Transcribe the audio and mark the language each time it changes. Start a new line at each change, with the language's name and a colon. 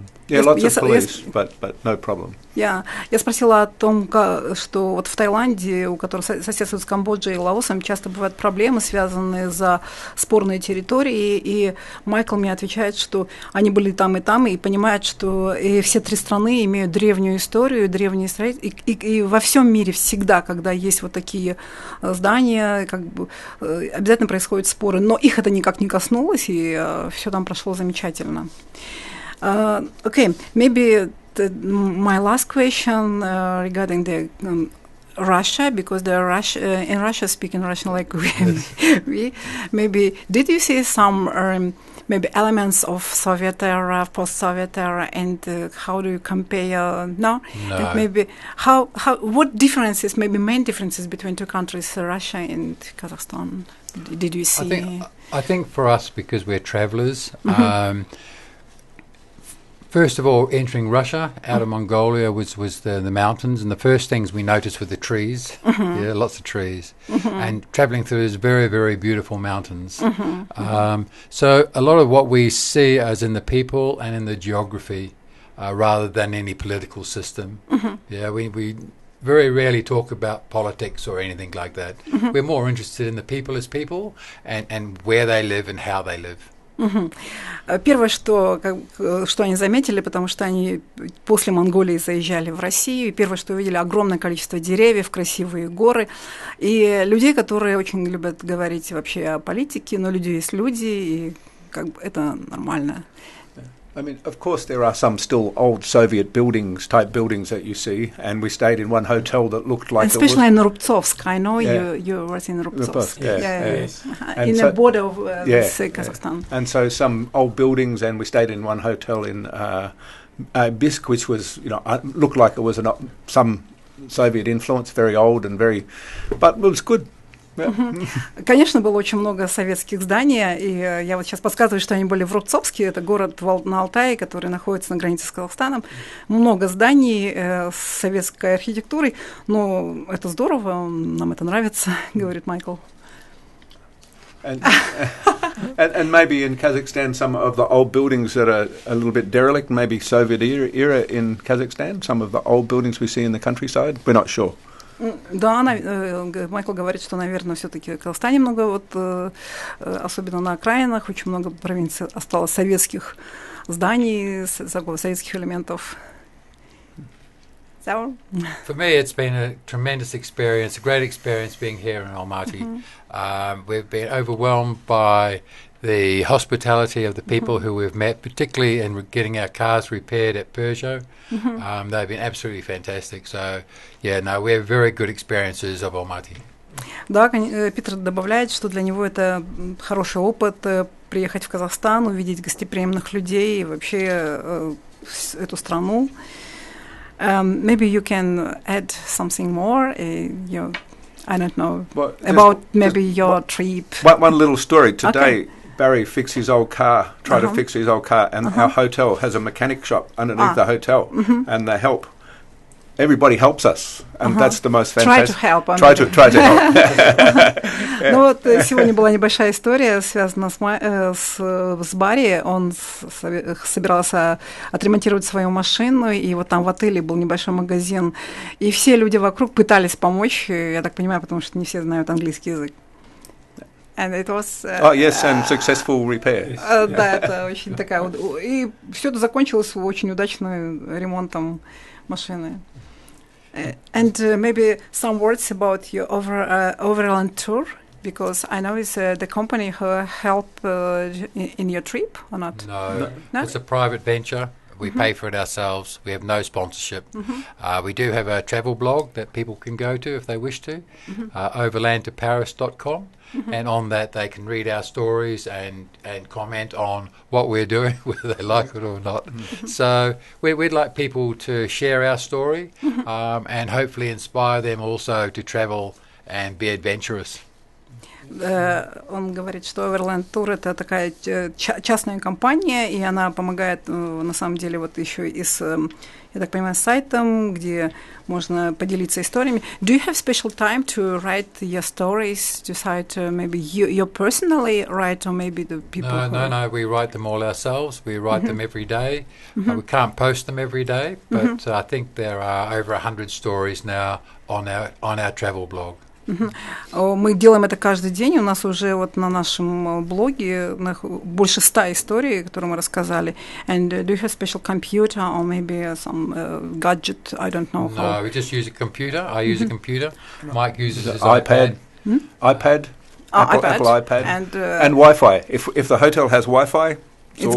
English: lots of police, but no problem.
Russian: Я спросила о том, что вот в Таиланде, у которого соседствует с Камбоджей и Лаосом, часто бывают проблемы, связанные за спорные территории, и Майкл мне отвечает, что они были там, и понимают, что и все три страны имеют древнюю историю, древние строительства, и во всем мире всегда, когда есть вот такие здания, как бы обязательно происходят споры, но их это никак не коснулось, и все там прошло замечательно.
English: Okay, maybe my last question regarding the Russia, because in Russia speaking Russian like we maybe did you see some maybe elements of Soviet era, post-Soviet era, and how do you compare? No. And maybe how what differences, maybe main differences between two countries, Russia and Kazakhstan? Did you see? I think for us, because we're travellers. First of all, entering Russia out of Mongolia was the mountains, and the first things we noticed were the trees. Yeah, lots of trees, and travelling through these very, very beautiful mountains. So a lot of what we see is in the people and in the geography, rather than any political system. Yeah, we very rarely talk about politics or anything like that. We're more interested in the people as people and where they live and how they live.
Russian: Первое, что они заметили, потому что они после Монголии заезжали в Россию, и первое, что увидели, огромное количество деревьев, красивые горы, и людей, которые очень любят говорить вообще о политике, но люди есть люди, и как бы это нормально.
English: I mean, of course, there are some still old Soviet type buildings that you see, and we stayed in one hotel that looked like especially in Rubtsovsk. I know you were in Rubtsovsk. In the border of Kazakhstan. And so some old buildings, and we stayed in one hotel in Bisk, which was, looked like it was some Soviet influence, very old and but it was good.
Russian: Конечно, было очень много советских зданий, и я вот сейчас подсказываю, что они были в Рубцовске, это город на Алтае, который находится на границе с Казахстаном. Много зданий с советской архитектурой, но это здорово, нам это нравится, говорит Майкл.
English: And maybe in Kazakhstan, some of the old buildings that are a little bit derelict, maybe Soviet era in Kazakhstan, some of the old buildings we see in the countryside, we're not sure.
Russian: Да, Майкл говорит, что, наверное, все-таки в Казахстане много, вот, особенно на окраинах, очень много провинций осталось советских зданий, советских элементов.
English: So. For me, it's been a tremendous experience, a great experience being here in Almaty. We've been overwhelmed by the hospitality of the people who we've met, particularly in getting our cars repaired at Peugeot. They've been absolutely fantastic. So, we have very good experiences of Almaty.
Russian: Да, Питер добавляет, что для него это хороший опыт приехать в Казахстан, увидеть гостеприимных людей и вообще эту страну.
English: Maybe you can add something more. I don't know, about maybe your trip. One little story today. Okay. Barry fixed his old car, tried to fix his old car, and our hotel has a mechanic shop underneath the hotel, and they help. Everybody helps us, and that's the most fantastic. Try to help.
Russian: Ну вот сегодня была небольшая история, связанная с Барри. Он собирался отремонтировать свою машину, и вот там в отеле был небольшой магазин, и все люди вокруг пытались помочь, я так понимаю, потому что не все знают английский язык.
English: And it was, and successful repair.
Russian: Да, это очень такая вот... И все это закончилось очень удачным ремонтом машины.
English: And maybe some words about your overland tour, because I know it's the company who help in your trip or not? No, No? it's a private venture. We pay for it ourselves. We have no sponsorship. We do have a travel blog that people can go to if they wish to, overlandtoparis.com. And on that they can read our stories and comment on what we're doing, whether they like it or not. So we'd like people to share our story and hopefully inspire them also to travel and be adventurous.
Russian: Он говорит, что Overland Tour — это такая частная компания, и она помогает, на самом деле, вот еще и с, я так понимаю, сайтом, где можно поделиться историями.
English: Do you have special time to write your stories? Decide maybe you personally write, or maybe the people? No. We write them all ourselves. We write them every day. We can't post them every day, but I think there are over 100 stories now on our travel blog.
Russian: Мы делаем это каждый день. У нас уже вот на нашем блоге больше 100 историй, которые мы рассказали.
English: And do you have special computer or maybe some gadget? I don't know. No, we just use a computer. I use a computer. Mike uses his iPad. iPad. Apple iPad. And Wi-Fi. If the hotel has Wi-Fi, it's all